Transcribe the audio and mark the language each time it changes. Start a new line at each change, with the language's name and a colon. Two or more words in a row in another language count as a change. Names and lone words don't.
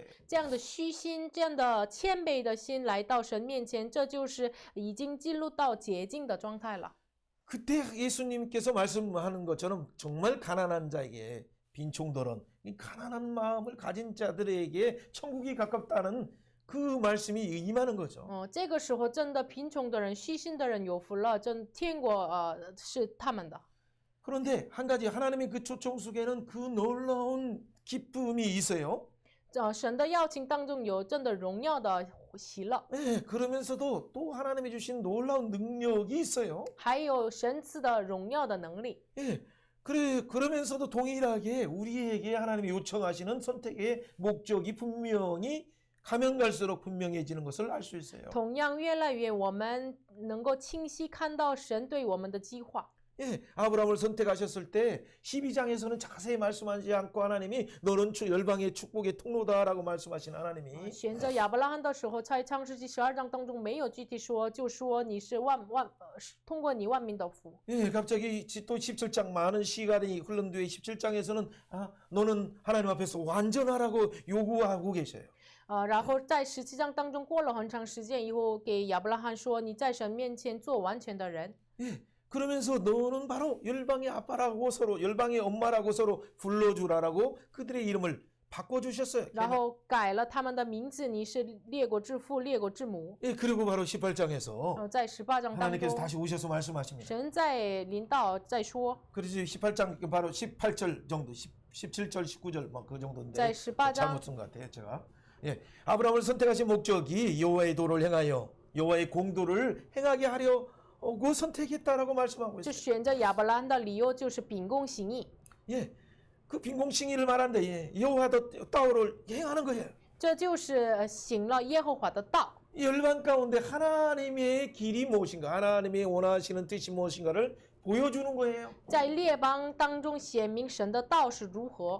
Chinese: 这样的虚心，这样的谦卑的心来到神面前，这就是已经进入到洁净的状态了。
Korean: 그때 예수님께서 말씀하는 것처럼 정말 가난한 자에게 빈총들은 이 가난한 마음을 가진 자들에게 천국이 가깝다는 그 말씀이 임하는 거죠.
Chinese: 这个时候真的贫穷的人、虚心的人有福了，天国是他们的。
Korean: 그런데 한 가지 하나님의 그 초청 속에는 그 놀라운 기쁨이 있어요.
Chinese: 神的邀请当中有真的荣耀的喜乐，
Korean: 네, 그러면서도 또 하나님이 주신 놀라운 능력이 있어요.
Chinese: 还有神赐的荣耀的能力。
Korean: 예, 그러면서도 동일하게 우리에게 하나님이 요청하시는 선택의 목적이 분명히 가면 갈수록 분명해지는 것을 알 수 있어요.
Chinese: 同样，越来越我们能够清晰看到神对我们的计划。
Korean: 예, 아브라함을 선택하셨을 때 12장에서는 자세히 말씀하지 않고 하나님이 너는 열방의 축복의 통로다라고 말씀하신 하나님이
Chinese: 选择亚伯拉罕的时候，在创世纪12章当中没有具体说，就说你是通过你万民的福。
Korean: 예, 갑자기 또 17장 많은 시간이 흐른 뒤에 17장에서는 너는 하나님 앞에서 완전하라고 요구하고 계셔요.
Chinese: 然后在17章当中过了很长时间以后，给亚伯拉罕说你在神面前做完全的人。
Korean: 예, 그러면서 너는 바로 열방의 아빠라고 서로 열방의 엄마라고 서로 불러주라라고 그들의 이름을 바꿔주셨어요.
Chinese: 然后改了他们的名字，你是列国之父、列国之母。
Korean: 예, 그리고 바로 18장에서
Chinese: 在18章当
Korean: 하나님께서
Chinese: 中，
Korean: 다시 오셔서 말씀하십니다.
Chinese: 神在临到在说，
Korean: 그래서 18장 바로 18절 정도, 17절, 19절 뭐 그 정도인데
Chinese: 在18章
Korean: 잘못 쓴 것 같아요, 제가. 예, 아브라함을 선택하신 목적이 여호와의 도를 행하여 여호와의 공도를 행하게 하려고 선택했다라고 말씀하고
Chinese: 就
Korean: 있어요.
Chinese: 选择亚伯拉罕的理由就是秉公行义。
Korean: 예, 그 빈공칭의를 말하는데 예, 여호와의道를 행하는 거예요.
Chinese: 这就是行了耶和华的道。
Korean: 열방 가운데 하나님의 길이 무엇인가, 하나님의 원하시는 뜻이 무엇인가를 보여주는 거예요.
Chinese: 在列邦当中显明神的道是如何。